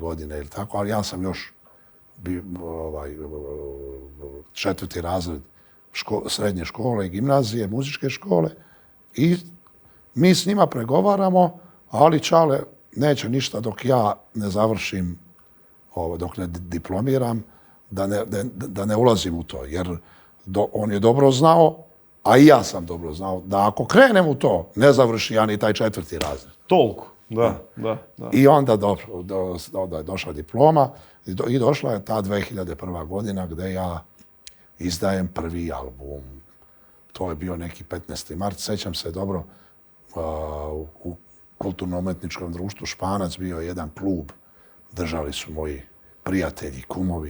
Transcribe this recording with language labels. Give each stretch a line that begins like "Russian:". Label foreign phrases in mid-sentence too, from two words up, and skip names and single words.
Serbian: godine ili tako, ali ja sam još četvrti razred srednje škole i gimnazije, muzičke škole i mi s njima pregovaramo, ali Čale neće ništa dok ja ne završim, dok ne diplomiram, da ne ulazim u to, jer on je dobro znao, a i ja sam dobro znao, da ako krenem u to, ne završi ja ni taj četvrti razred.
Macedonian: Толку. Да, да, да.
Serbian: I onda je došla diploma i došla je ta 2001. godina gdje ja izdajem prvi album. To je bio neki 15. mart, sećam se dobro, u kulturno-umetničkom društvu Španac bio jedan klub, držali su moji prijatelji, kumovi.